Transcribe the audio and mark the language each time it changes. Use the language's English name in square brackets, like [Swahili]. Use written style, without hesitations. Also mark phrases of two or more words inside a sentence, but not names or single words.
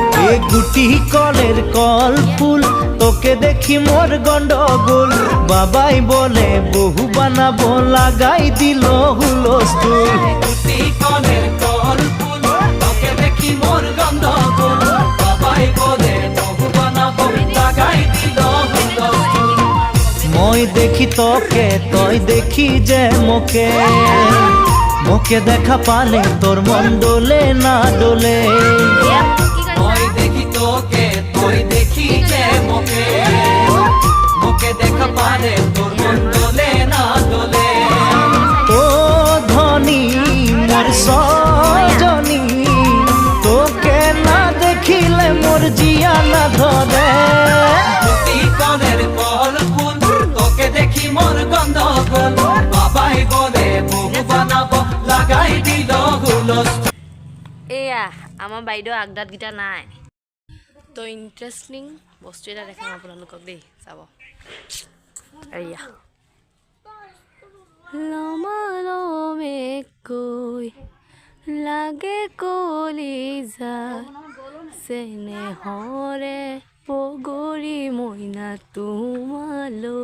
[Rangpuri] গুটি কলের কল ফুল তোকে দেখি মোর গন্ডগোল বাবাই বলে বহু বানাবো লাগাই দিল হুলস্থুল গুটি কলের কল ফুল তোকে দেখি মোর গন্ডগোল বাবাই বলে বহু বানাবো লাগাই দিল হুলস্থুল মই দেখি তোকে তই দেখি যে মোকে মোকে দেখা পালে তোর মন ডোলে না ডোলে মই দেখি তোকে তুই দেখি যে মোকে মোকে দেখা পারে তোর মন ডোলে না ডোলে ও ধনী মোর সজনী তোকে না দেখিলে মোর জিয়া না ধরে গুটি কলের কল ফুল তোকে দেখি মোর গন্ডগোল বাবাই বলে বহু বানাবো লাগাই দিল হুলস্থুল। [Assamese] এয়া আমাৰ বাইদেউ আগদাতকেইটা নাই তো ইণ্টাৰেষ্টিং বস্তু এটা দেখাম আপোনালোকক দেই চাব এয়া লমালমে কৈ লাগে কলিজা চেনেহৰে পগৰি মইনা তোমালৈ